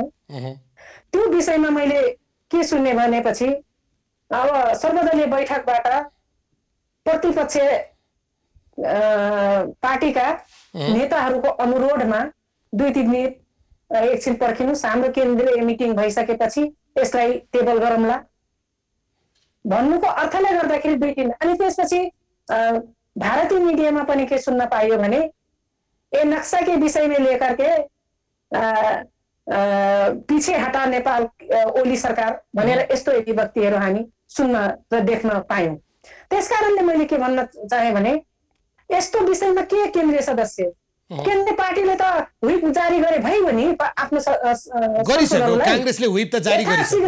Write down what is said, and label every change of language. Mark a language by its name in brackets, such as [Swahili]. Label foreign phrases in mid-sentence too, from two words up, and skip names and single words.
[Nepali] त्यो विषयमा मैले के सुन्ने भनेपछि, अब सर्वदलीय बैठकबाट प्रतिपक्ष पार्टीका नेताहरूको अनुरोधमा 2-3 मिनट एकछिन पर्खिनुहोस्, हाम्रो केन्द्रीय मिटिङ भइसकेपछि यसलाई टेबल गरौँला भन्नुको अर्थले गर्दाखेरि 2-3, अनि त्यसपछि भारतीय मिडियामा पनि के सुन्न पाइयो भने [Hindi] ए नक्शा के विषय में लेकर के पीछे हटा नेपाल ओली सरकार [Nepali] भनेर यस्तो अभिव्यक्तिहरू हामी सुन्न र देख्न पायौं। त्यसकारणले मैले के भन्न चाहे भने यस्तो विषयमा के केन्द्रीय सदस्य केन्द्रीय पार्टीले त व्हिप जारी गरे भइ भने आफ्नो गरिसक्यो, कांग्रेसले व्हिप त जारी गरिसक्यो।